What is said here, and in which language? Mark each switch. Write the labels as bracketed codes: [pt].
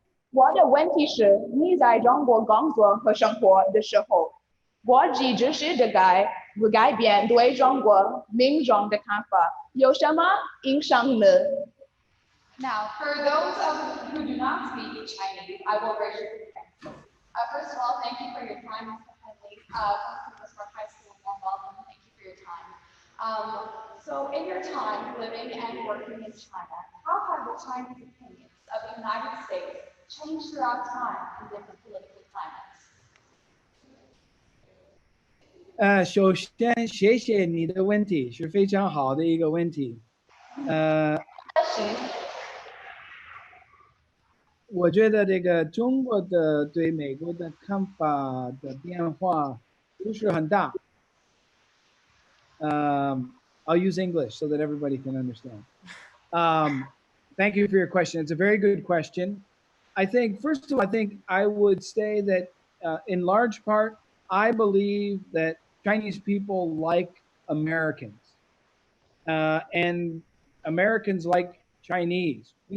[zh] 我的问题是，你在中国工作和生活的时候，国际知识的改变对中国民众的看法有什么影响呢？ [en] Now, for those who do not speak Chinese, I will raise your hand. First of all, thank you for your time, Mr. Haenle. From Westbrook High School, warm welcome. Thank you for your time. So, in your time living and working in China, how have the Chinese opinions of the United States changed throughout time in different political climates? [zh] 首先，谢谢你的问题，是非常好的一个问题。我觉得这个中国的对美国的看法的变化不是很大。 [en] I'll use English so that everybody can understand. Thank you for your question. It's a very good question. I think, first of all, I would say that in large part, I believe that Chinese people like Americans, and Americans like Chinese.